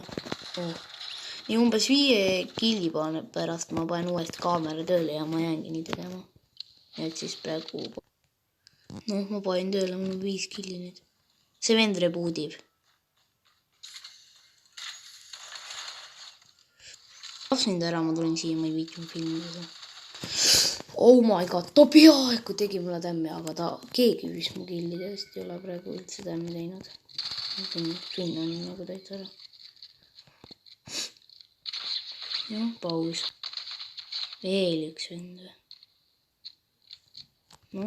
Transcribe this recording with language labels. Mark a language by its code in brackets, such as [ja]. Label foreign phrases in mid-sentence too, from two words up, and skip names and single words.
[et] Nii umbes 5 killi pärast ma panen uuesti kaamera tööle ja ma jäängi nii tegema. Et siis praegu... Noh, ma panen tööle, mul on 5 killi nüüd. See vend rebootib. Lapsin ära, ma tulin siia, ma ei viitsinud filmida. [en] Oh my god, [et] ta peaaegu tegi mulle tämmi, aga keegi vist mu killidest ei ole praegu üldse tämmi teinud. Siin on nagu täitsa ära. Jah, paus. Veel üks vend või? Noh.